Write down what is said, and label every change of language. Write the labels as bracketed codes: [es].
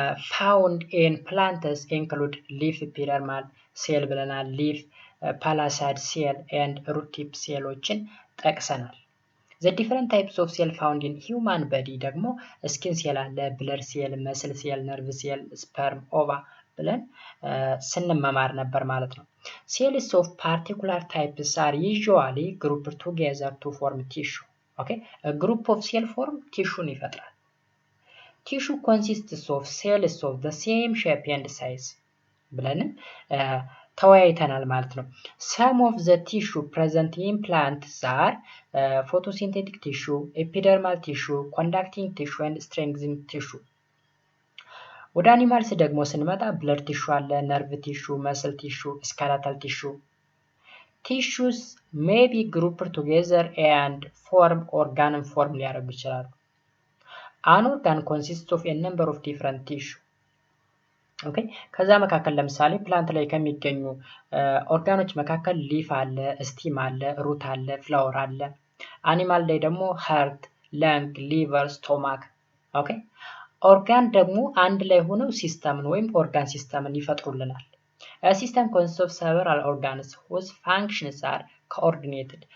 [en] found in plants include leaf epidermal cell ብለናል፣ leaf palisade cell and root tip [am] ሴሎችን ጠቅሰናል። [en] the different types of cell found in human body ደግሞ ስኪን ሴል አለ፣ ብለድ ሴል፣ መስል ሴል፣ ነርቭ ሴል፣ ስፐርም፣ ኦቫ [am] ብለን ስንመማር ነበር ማለት ነው። [en] cells of particular types are usually grouped together to form tissue. okay a group of cell form tissue [am] ይፈጥራል። [en] tissue consists of cells of the same shape and size [am] ብለንም ተወያይተናል ማለት ነው። [en] some of the tissue present in plants are photosynthetic tissue, epidermal tissue, conducting tissue and strengthening tissue. [am] ወደ አኒማልስ ደግሞ ስንመጣ [en] ብለድ ቲሹ አለ፣ ነርቭ ቲሹ፣ መስል ቲሹ፣ ስካላታል ቲሹ። tissues may be grouped together and form organ form [am] ሊያደርጉ ይችላሉ። [en] an organ consists of a number of different tissue. [am] ኦኬ ከዛ መካከል ለምሳሌ ፕላንት ላይ ከሚገኙ ኦርጋኖች መካከል ሊፍ አለ ስቲም አለ ሩት አለ ፍላወር አለ አኒማል ላይ ደግሞ ሃርት ለንግ ሊቨር ስቶማክ ኦኬ ኦርጋን ደግሞ አንድ ላይ ሆነው ሲስተምን ወይም ኦርጋን ሲስተምን ይፈጥሩልናል [en] A system consists of several organs whose functions are coordinated.